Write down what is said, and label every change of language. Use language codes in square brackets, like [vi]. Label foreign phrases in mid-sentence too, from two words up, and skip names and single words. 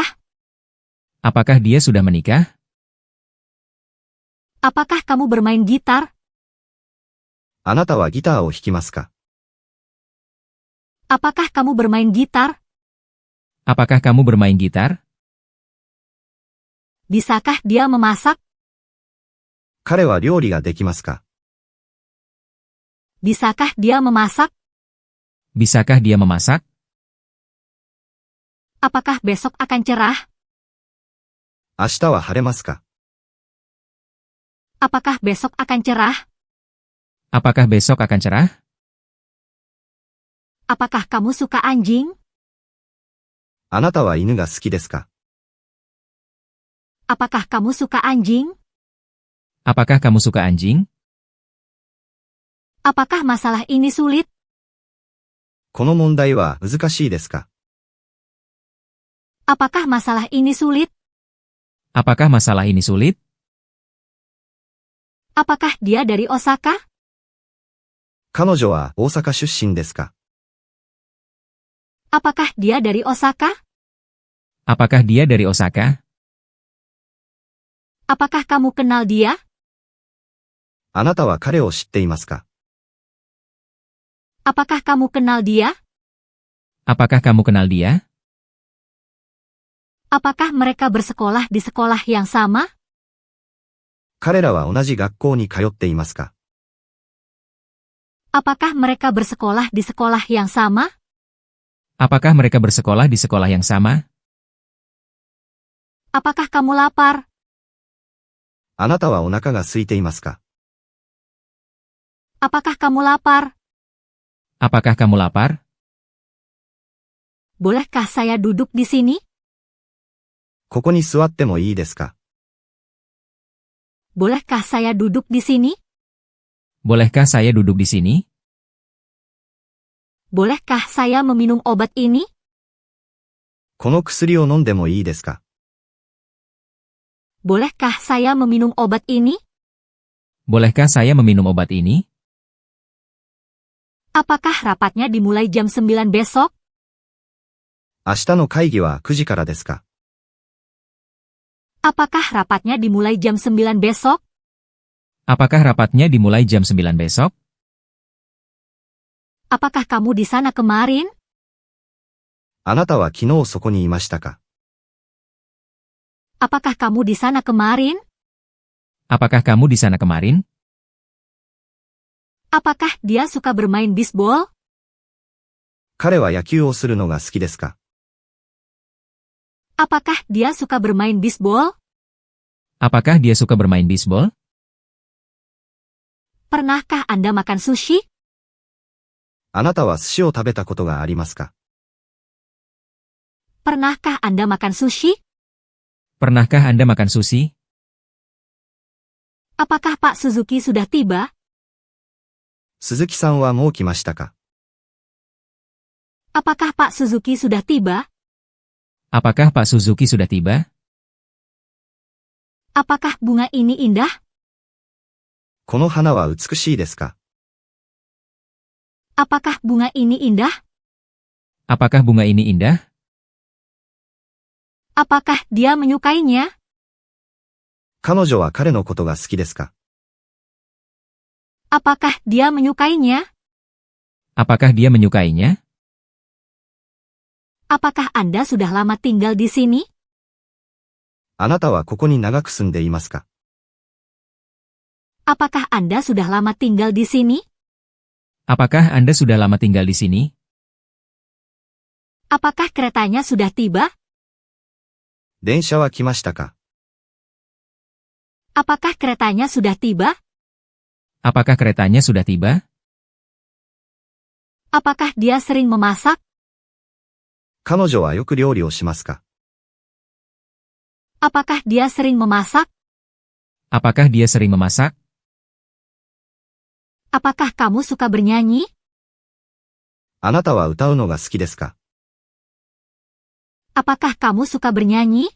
[id] Apakah dia sudah menikah? Apakah kamu bermain gitar? [ja] あなたはギターを弾きますか？ [id] Apakah kamu bermain gitar? Apakah kamu bermain gitar? Bisakah dia memasak? [ja] 彼は料理ができますか？ [id] Bisakah dia memasak? Bisakah dia memasak? Apakah besok akan cerah? [ja] 明日は晴れますか？ [id] Apakah besok akan cerah? Apakah besok akan cerah? Apakah kamu suka anjing? [ja] あなたは犬が好きですか？ [id] Apakah kamu suka anjing? Apakah kamu suka anjing? Apakah masalah ini sulit? [ja] この問題は難しいですか？ [id] Apakah masalah ini sulit? Apakah masalah ini sulit? Apakah dia dari Osaka? [ja] 彼女は大阪出身ですか？ [id] Apakah dia dari Osaka? Apakah dia dari Osaka? Apakah kamu kenal dia? [ja] あなたは彼を知っていますか？ [id] Apakah kamu kenal dia? Apakah kamu kenal dia? Apakah mereka bersekolah di sekolah yang sama? [ja] 彼らは同じ学校に通っていますか？ [id] Apakah mereka bersekolah di sekolah yang sama? Apakah mereka bersekolah di sekolah yang sama? Apakah kamu lapar? [ja] あなたはお腹が空いていますか？ [id] Apakah kamu lapar? Apakah kamu lapar? Bolehkah saya duduk di sini? [ja] ここに座ってもいいですか？ [id] Bolehkah saya duduk di sini? Bolehkah saya duduk di sini? Bolehkah saya meminum obat ini? [ja] この薬を飲んでもいいですか？ [id] Bolehkah saya meminum obat ini? Bolehkah saya meminum obat ini? Apakah rapatnya dimulai jam 9 besok? [ja] 明日の会議は9時からですか？ [id] Apakah rapatnya dimulai jam 9 besok? Apakah rapatnya dimulai jam 9 besok? Apakah kamu di sana kemarin? [ja] あなたは昨日そこにいましたか？ [id] Apakah kamu di sana kemarin? Apakah kamu di sana kemarin? Apakah dia suka bermain bisbol? [ja] 彼は野球をするのが好きですか？ [id] Apakah dia suka bermain bisbol? Apakah dia suka bermain bisbol? Pernahkah Anda makan sushi? [ja] あなたは寿司を食べたことがありますか？ [id] Pernahkah Anda makan sushi? Pernahkah Anda makan sushi? Apakah Pak Suzuki sudah tiba? [ja] 鈴木さんはもう来ましたか？ [id] Apakah Pak Suzuki sudah tiba? Apakah Pak Suzuki sudah tiba? Apakah bunga ini indah? [ja] この花は美しいですか？ [id] Apakah bunga ini indah? Apakah bunga ini indah? Apakah dia menyukainya? [ja] 彼女は彼のことが好きですか？ [id] Apakah dia menyukainya? Apakah dia menyukainya? Apakah Anda sudah lama tinggal di sini? [ja] あなたはここに長く住んでいますか？ [id] Apakah Anda sudah lama tinggal di sini? Apakah Anda sudah lama tinggal di sini? Apakah keretanya sudah tiba? [ja] 電車は来ましたか？ [id] Apakah keretanya sudah tiba? Apakah keretanya sudah tiba? Apakah dia sering memasak? [ja] 彼女はよく料理をしますか？ [id] Apakah dia sering memasak? Apakah dia sering memasak? Apakah kamu suka bernyanyi? [ja] あなたは歌うのが好きですか？ [id] Apakah kamu suka bernyanyi?